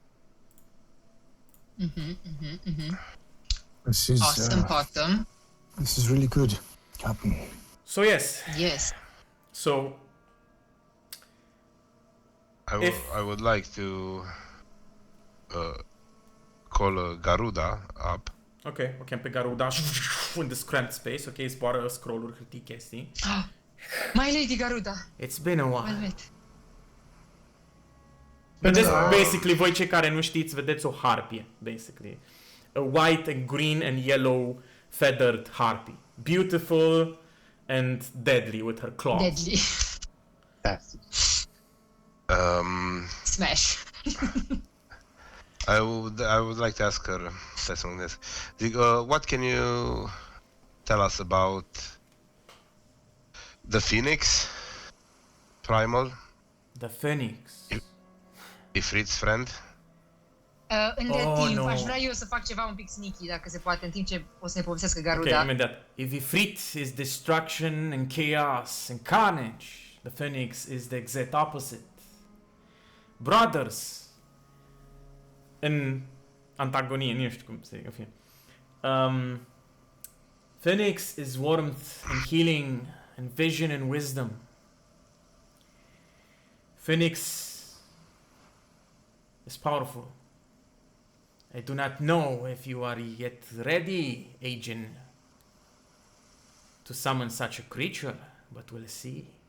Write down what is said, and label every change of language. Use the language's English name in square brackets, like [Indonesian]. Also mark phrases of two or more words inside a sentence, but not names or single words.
[English] This is Awesome. this is really good, Captain. So yes, Yes. so I would like to call Garuda up. [Romanian] ok, o chem pe Garuda [English] in this cramped space, [Romanian] ok, zboară scroll-uri, hârtii, chestii. [English] My Lady Garuda. It's been a while. Well met. [Romanian] Vedeți, basically, voi cei care nu știți, vedeți o harpie, basically. [English] A white and green and yellow feathered harpy. Beautiful and deadly with her claws. Deadly. Smash. I would like to ask her something this. What can you tell us about the Phoenix Primal, The Phoenix. Ifrit's friend? [Romanian] Între [English] Oh, [Romanian] timp, [English] no. [Romanian] aș vrea eu să fac ceva un pic sneaky, dacă se poate, în timp ce o să ne povestească Ok, Garuda. imediat. [English] If Ifrit is destruction and chaos and carnage, the Phoenix is the exact opposite. Brothers. [Romanian] În antagonie, nu știu cum să zic, în fine. [English] Phoenix is warmth and healing and vision and wisdom. Phoenix is powerful. I do not know if you are yet ready, Agent, to summon such a creature, but we'll see.